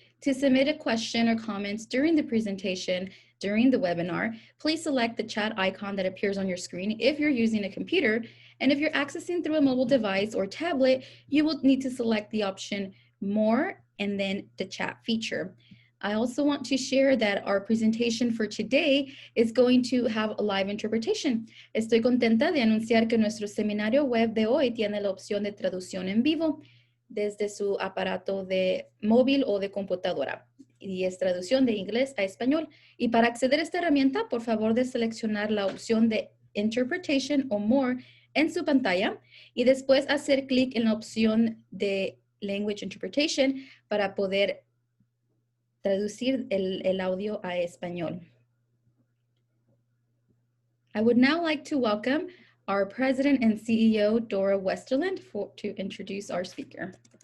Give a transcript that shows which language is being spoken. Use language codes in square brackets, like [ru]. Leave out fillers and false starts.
[en] To submit a question or comments during the presentation, during the webinar, please select the chat icon that appears on your screen if you're using a computer. And if you're accessing through a mobile device or tablet, you will need to select the option More and then the chat feature. I also want to share that our presentation for today is going to have a live interpretation. [es] Estoy contenta de anunciar que nuestro seminario web de hoy tiene la opción de traducción en vivo desde su aparato de móvil o de computadora. Y es traducción de inglés a español. Y para acceder a esta herramienta, por favor de seleccionar la opción de Interpretation o More en su pantalla y después hacer clic en la opción de Language Interpretation para poder traducir el audio a español. [en] I would now like to welcome our President and CEO, Dora Westerland, to introduce our speaker.